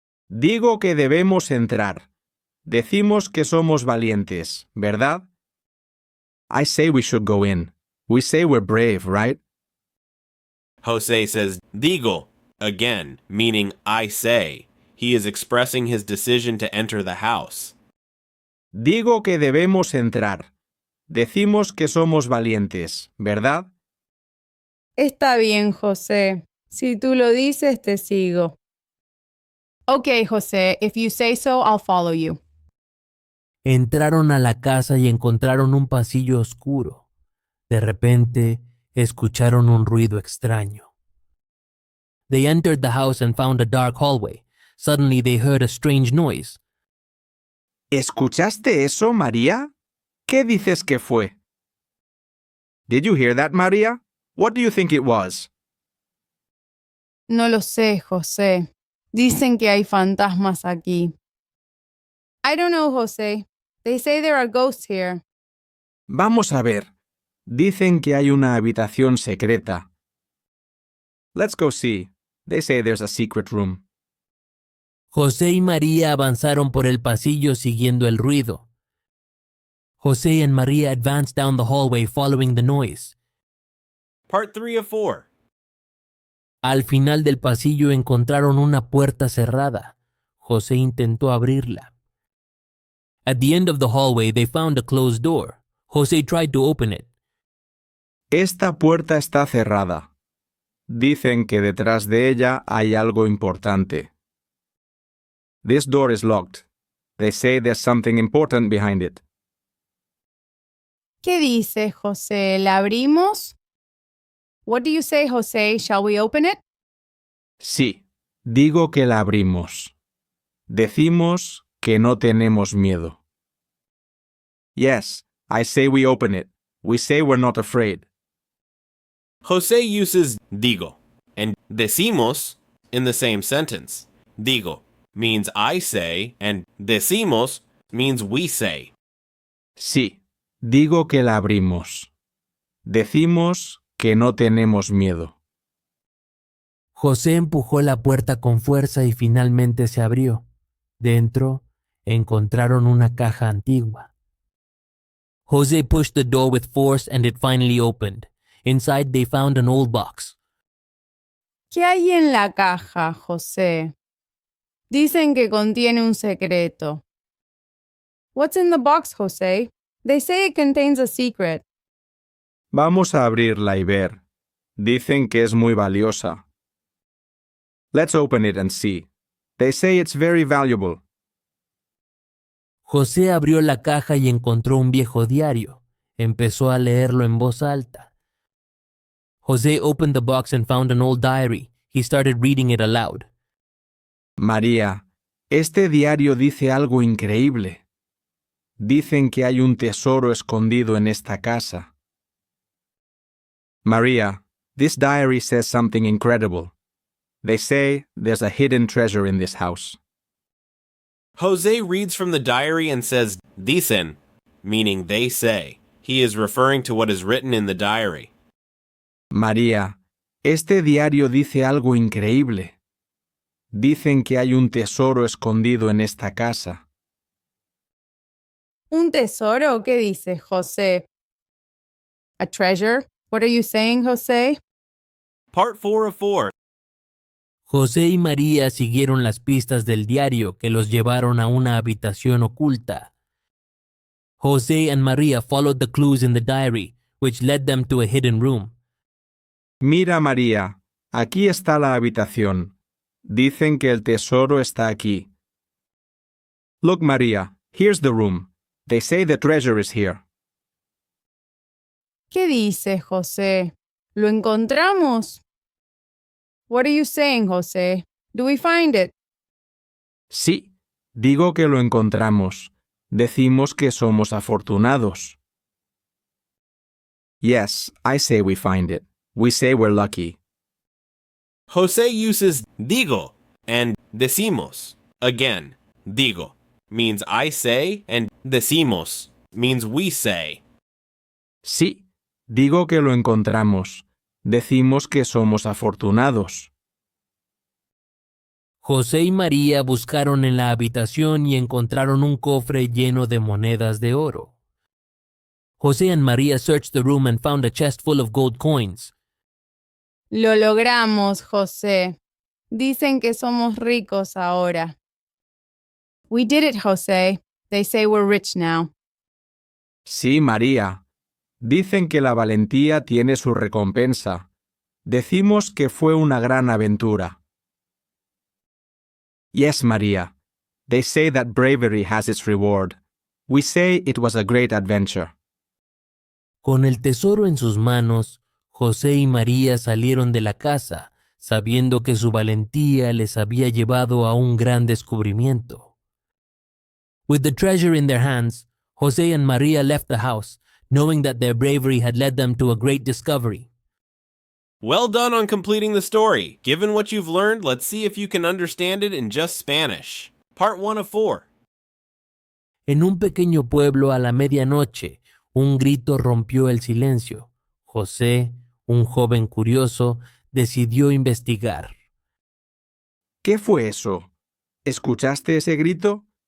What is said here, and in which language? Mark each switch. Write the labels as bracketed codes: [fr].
[es] Digo que debemos entrar. Decimos que somos valientes, ¿verdad? [en] I say we should go in. We say we're brave, right? Jose says, digo, again, meaning I say. He is expressing his decision to enter the house. [es] Digo que debemos entrar. Decimos que somos valientes, ¿verdad? Está bien, José. Si tú lo dices, te sigo. [en] Okay, José, if you say so, I'll follow you. [es] Entraron a la casa y encontraron un pasillo oscuro. De repente, escucharon un ruido extraño. [en] They entered the house and found a dark hallway. Suddenly they heard a strange noise. [es] ¿Escuchaste eso, María? ¿Qué dices que fue? [en] Did you hear that, María? What do you think it was? [es] No lo sé, José. Dicen que hay fantasmas aquí. [en] I don't know, José. They say there are ghosts here. [es] Vamos a ver. Dicen que hay una habitación secreta. [en] Let's go see. They say there's a secret room. [es] José y María avanzaron por el pasillo siguiendo el ruido. [en] José and Maria advanced down the hallway following the noise. Part 3 of 4. [es] Al final del pasillo encontraron una puerta cerrada. José intentó abrirla. [en] At the end of the hallway they found a closed door. José tried to open it. [es] Esta puerta está cerrada. Dicen que detrás de ella hay algo importante. [en] This door is locked. They say there's something important behind it. [es] ¿Qué dices, José? ¿La abrimos? [en] What do you say, José? Shall we open it? [es] Sí, digo que la abrimos. Decimos que no tenemos miedo. [en] Yes, I say we open it. We say we're not afraid. Jose uses digo and decimos in the same sentence. Digo means I say and decimos means we say. [es] Sí, digo que la abrimos. Decimos que no tenemos miedo. José empujó la puerta con fuerza y finalmente se abrió. Dentro encontraron una caja antigua. [en] José pushed the door with force and it finally opened. Inside they found an old box. [es] ¿Qué hay en la caja, José? Dicen que contiene un secreto. [en] What's in the box, José? They say it contains a secret. [es] Vamos a abrirla y ver. Dicen que es muy valiosa. [en] Let's open it and see. They say it's very valuable. [es] José abrió la caja y encontró un viejo diario. Empezó a leerlo en voz alta. [en] José opened the box and found an old diary. He started reading it aloud. [es] María, este diario dice algo increíble. Dicen que hay un tesoro escondido en esta casa. [en] Maria, this diary says something incredible. They say there's a hidden treasure in this house. Jose reads from the diary and says dicen, meaning they say. He is referring to what is written in the diary. [es] María, este diario dice algo increíble. Dicen que hay un tesoro escondido en esta casa. ¿Un tesoro? ¿Qué dices, José? [en] A treasure? What are you saying, José? Part 4 of 4. [es] José y María siguieron las pistas del diario que los llevaron a una habitación oculta. [en] José and Maria followed the clues in the diary, which led them to a hidden room. [es] Mira, María, aquí está la habitación. Dicen que el tesoro está aquí. [en] Look, María, here's the room. They say the treasure is here. [es] ¿Qué dices, José? ¿Lo encontramos? [en] What are you saying, José? Do we find it? [es] Sí, digo que lo encontramos. Decimos que somos afortunados. [en] Yes, I say we find it. We say we're lucky. Jose uses digo and decimos. Again, digo means I say and decimos means we say. [es] Sí, digo que lo encontramos. Decimos que somos afortunados. José y María buscaron en la habitación y encontraron un cofre lleno de monedas de oro. [en] José and Maria searched the room and found a chest full of gold coins. [es] Lo logramos, José. Dicen que somos ricos ahora. [en] We did it, José. They say we're rich now. [es] Sí, María. Dicen que la valentía tiene su recompensa. Decimos que fue una gran aventura. [en] Yes, María. They say that bravery has its reward. We say it was a great adventure. [es] Con el tesoro en sus manos, José y María salieron de la casa, sabiendo que su valentía les había llevado a un gran descubrimiento. [en] With the treasure in their hands, José and María left the house, knowing that their bravery had led them to a great discovery. Well done on completing the story. Given what you've learned, let's see if you can understand it in just Spanish. Part 1 of 4. [es] En un pequeño pueblo a la medianoche, un grito rompió el silencio. José, un joven curioso, decidió investigar. ¿Qué fue eso? ¿Escuchaste ese grito?